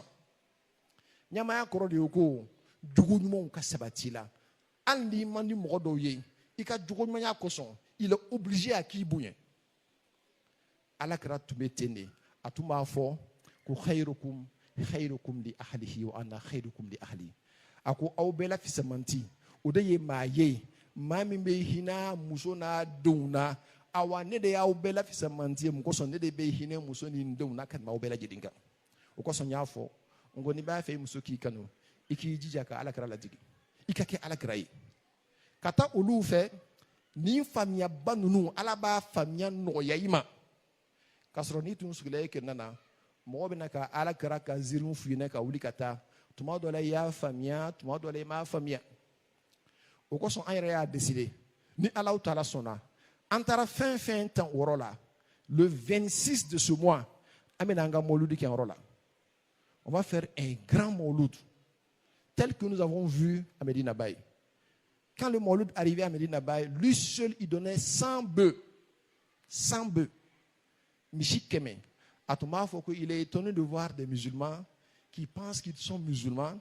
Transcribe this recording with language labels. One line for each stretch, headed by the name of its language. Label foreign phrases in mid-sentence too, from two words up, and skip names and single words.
Bambara: ɲɛmaaya kɔrɔ de ye ko jogo ɲumanw ka sabati la hali n'i man di mɔgɔ dɔw ye i ka jogo ɲumanya kosɔn
French: il est obligé à
Bambara: k'i bonya alakira tun bɛ ten de a tun b'a fɔ ko
Arabic: خيركم خيركم لأهله وأنا خيركم لأهلي
Bambara: a ko aw bɛɛ la fisamanti o de ye maa ye maa min bɛ hinɛ muso n'a denw na awa ne de y'aw bɛɛ la fisamanti ye mun kosɔn ne de bɛ hinɛ muso ni denw na ka tɛmɛ aw bɛɛ lajɛlen kan o kosɔn n y'a fɔ n ko n'i b'a fɛ i muso k'i kanu i k'i jija ka alakira ladigi i ka kɛ alakira ye ka taa olu fɛ nin faamuyaba ninnu ala b'a faamuya nɔgɔya i ma k'a sɔrɔ n'i tun sigila e kɛnɛ na mɔgɔ bɛna ka alakira ka ziiriw f'i ɲɛna ka wuli ka taa tuma dɔ la i y'a faamuya tuma dɔ la i m'a faamuya o kosɔn an yɛrɛ y'a décidé ni alaw taala sɔnna an taara fɛn fɛn tan o yɔrɔ la
French: le 26 de ce mois
Bambara: an bɛna an ka mawludi kɛ yɔrɔ la
French: on va faire un grand mawlud tel que nous avons vu à Medina Baye. Quand le mawlud arrivait à Medina Baye, lui seul il donnait 100 bœufs. 100 bœufs. Michi Keme. À Thomas Foucault, il est étonné de voir des musulmans qui pensent qu'ils sont musulmans.